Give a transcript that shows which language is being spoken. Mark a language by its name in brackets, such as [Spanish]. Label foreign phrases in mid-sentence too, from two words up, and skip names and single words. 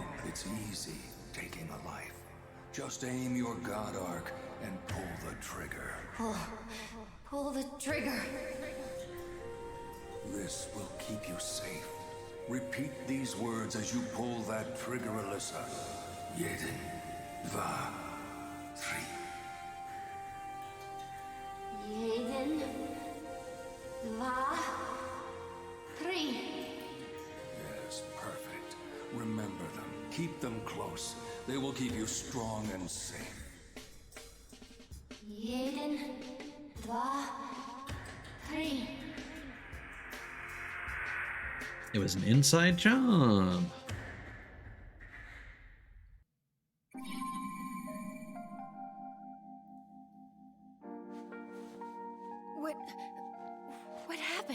[English] It's easy taking a life. Just aim your God Arc and pull the trigger. Pull the trigger. This will keep you safe. Repeat these words as you pull that trigger, Alyssa. Jeden, dva, tri. Jeden, dva, tri. Yes, perfect. Remember them. Keep them close. They will keep you strong and safe. Jeden, dva, tri. It was an inside job. What happened?